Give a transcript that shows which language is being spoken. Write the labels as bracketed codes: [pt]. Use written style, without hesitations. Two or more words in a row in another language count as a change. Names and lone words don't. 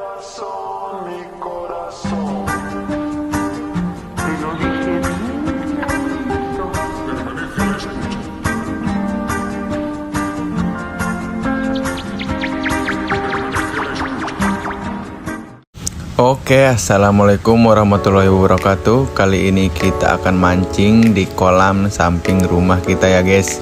[es] corazón, mi corazón. Te lo dije bien clarito. Permanece a la escucha. [ar] Oke, السلام عليكم ورحمة الله وبركاته. [id] Kali ini kita akan mancing di kolam samping rumah kita ya guys.